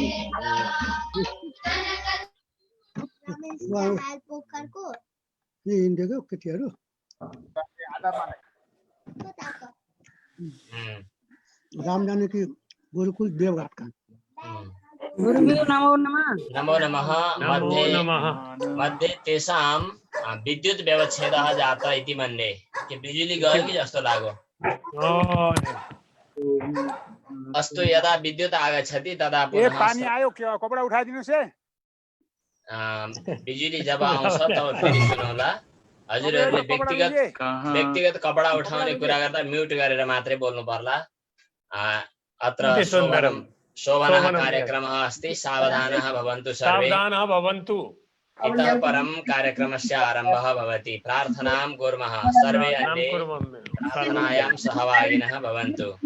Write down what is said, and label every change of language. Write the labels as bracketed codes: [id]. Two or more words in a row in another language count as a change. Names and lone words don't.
[ne] हिँडेको केटीहरू राम जानकी गुरुकुल देवघाटका [sa] गुरुभ्यो नमो नमः। नमो नमः। नमो नमः। मध्ये तेषां विद्युत व्यवच्छेदः जातः इति मन्ये [ne] कि बिजुली गयो कि जस्तो लाग्यो। [sa] अस्तु यदा विद्युत आगच्छति तदा पुनः [ne] पानी आयो के कपडा उठाइदिनुस् है। बिजुली जब आउँछ तब फेरि सुनौला। हजुरहरूले व्यक्तिगत कपडा उठाउने कुरा गर्दा म्युट गरेर मात्रै बोल्नु पर्ला। [sa] अत्र शोभनः कार्यक्रमः अस्ति, सावधानः भवन्तु सर्वे। सावधानः भवन्तु। इतः परं कार्यक्रमस्य आरम्भः भवति। प्रार्थनां कुर्मः। सर्वे अन्ये प्रार्थनायां सहभागिनः भवन्तु।